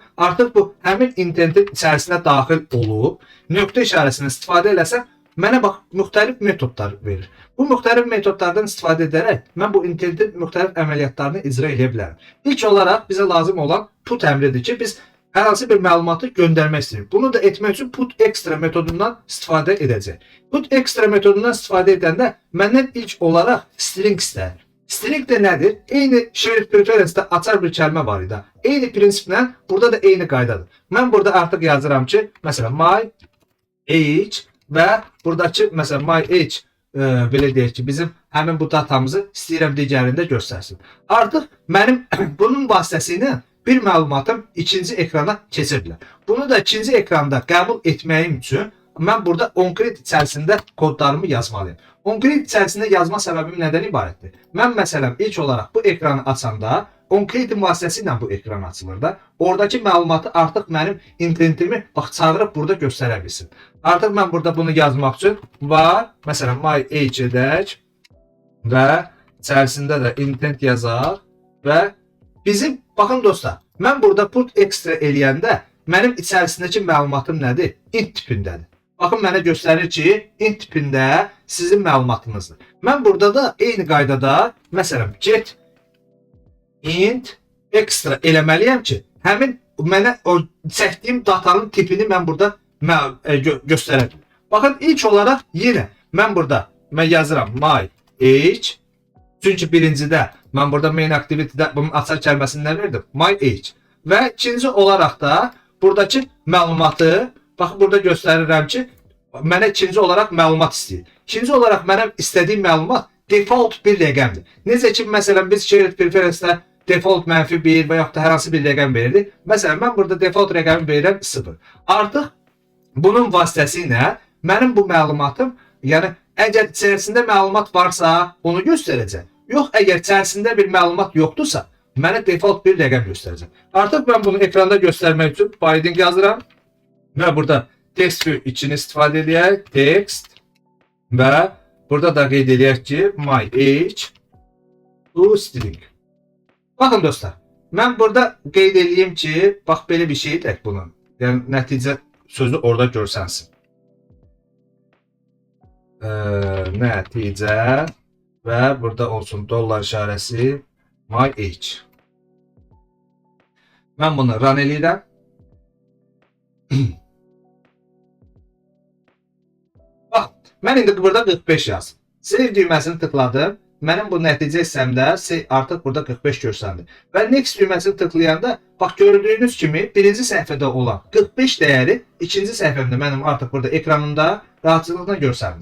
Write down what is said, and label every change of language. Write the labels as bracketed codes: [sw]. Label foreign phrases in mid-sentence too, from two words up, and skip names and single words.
[az] Artıq bu həmin intentin içərisinə daxil olub, nöqtə işarəsindən istifadə eləsəm, mənə bax, müxtəlif metodlar verir. Bu müxtəlif metodlardan istifadə edərək, mən bu intentin müxtəlif əməliyyatlarını icra edə bilərəm. İlk olaraq bizə lazım olan put əmridir ki, biz hər hansı bir məlumatı göndərmək istəyir. Bunu da etmək üçün [en] put extra [az] metodundan istifadə edəcək. [en] Put extra [az] metodundan istifadə edəndə məndən ilk olaraq string istəyir. String də nədir? Eyni [en] shared preference- [az] də açar bir kəlmə var idi. Eyni prinsiplə burada da eyni qaydadır. Mən burada artıq yazıram ki, məsələn, [en] my age [az] və buradakı, məsələn, [en] my age [az] belə deyək ki, bizim həmin bu datamızı istəyirəm digərində göstərsin. Artıq mənim bunun vasitəsilə bir məlumatım ikinci ekrana keçə bilər. Bunu da ikinci ekranda qəbul etməyim üçün mən burada onCredit içərisində kodlarımı yazmalıyım. OnCredit içərisində yazma səbəbim nədən ibarətdir? Mən məsələn ilk olaraq bu ekranı açanda OnCredit vasitəsilə bu ekran açılır da. Oradakı məlumatı artıq mənim internetimi bax çağırıb burada göstərə bilsin. Artıq mən burada bunu yazmaq üçün var, məsələn [en] my age [az] edək və içərisində də internet yazaq və bizim baxın dostlar, mən burada [en] put extra [az] eləyəndə mənim içərisindəki məlumatım nədir? Int tipindədir. Baxın mənə göstərir ki, int tipində sizin məlumatınızdır. Mən burada da eyni qaydada, məsələn, [en] get int extra [az] eləməliyəm ki, həmin mənə o çəkdiyim datanın tipini mən burada göstərə bilim. Baxın, ilk olaraq yenə mən burada yazıram [en] my age. [az] Çünki birincidə mən burada [en] main activity- [az] də bunun açar kəlməsini nə verdim? [en] My age. [az] Və ikinci olaraq da buradakı məlumatı, baxın burada göstərirəm ki, mənə ikinci olaraq məlumat istəyir. İkinci olaraq mənə istədiyim məlumat default bir rəqəmdir. Necə ki, məsələn, biz [en] shared preference- [az] də default -1 və yaxud da hər hansı bir rəqəm verirdik. Məsələn, mən burada default rəqəmi verirəm 0. Artıq bunun vasitəsilə mənim bu məlumatım, yəni əgər içərisində məlumat varsa, onu göstərəcək. Yox, əgər içərisində bir məlumat yoxdursa, mənə default bir rəqəm göstərəcək. Artıq mən bunu ekranda göstərmək üçün binding yazıram və burada text için istifadə edək, text və burada da qeyd edək ki, [en] my age to string. [az] Baxın dostlar, mən burada qeyd edeyim ki, bax belə bir şey edək bunun. Yəni nəticə sözü orada görsənsin. Nəticə və burada olsun dollar işarəsi [en] my age. [az] Mən bunu run eləyirəm. Bax, mən indi burada 45 yazdım. Save düyməsini tıkladım. Mənim bu nəticə hissəmdə artıq burada 45 görsəndi. Və next düyməsini tıklayanda, bax gördüyünüz kimi birinci səhifədə olan 45 dəyəri ikinci səhifəmdə mənim artıq burada ekranımda rahatçılıqla görsəndi.